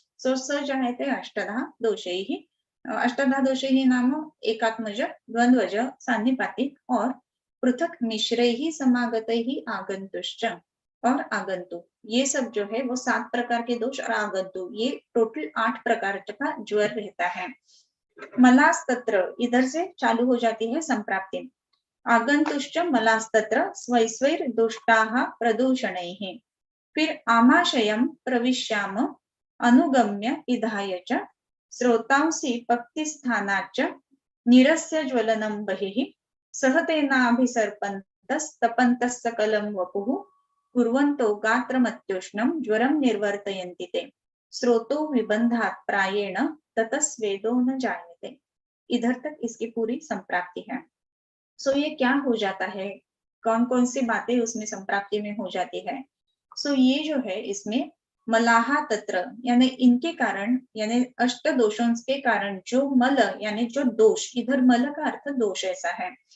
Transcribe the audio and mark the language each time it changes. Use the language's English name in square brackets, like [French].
[Hindi] सो [Sanskrit] स जायते अष्टधा दोषैः, [Hindi] अष्टधा दोषैः नाम एकात्मज, द्वंद्वज, सान्निपातिक और [Sanskrit] पृथक मिश्रैः समागतैः आगंतुश्च [Hindi] और आगंतु, ये सब जो है वो 7 प्रकार के दोष और आगंतु, ये टोटल 8 प्रकार का ज्वर रहता है। मलास्तत्र इधर से चालू हो जाती है संप्राप्ति। [Sanskrit] आगंतुश्च मलास्तत्र स्वैस्वैर दुष्टाः प्रदूषणैः। फिर आमाशयं प्रविश्याम अनुगम्य पिधाय च स्रोतांसि पक्तिस्थानाच्च निरस्य ज्वलनं बहिः सहतेनाभिसर्पन्तस्तपन्तः सकलं वपुः कुर्वन्तो गात्रमत्युष्णं ज्वरं निर्वर्तयन्ति ते स्रोतो विबन्धात् प्रायेण ततः स्वेदो न जायते। [Hindi] इधर तक इसकी पूरी संप्राप्ति है। सो ये क्या हो जाता है, कौन कौन सी बातें उसमें संप्राप्ति में हो जाती है? सो ये जो है इसमें मलाहा तत्र यानी इनके कारण, यानी अष्ट दोषों के कारण जो मल यानी जो दोष, इधर मल का अर्थ दोष ऐसा है।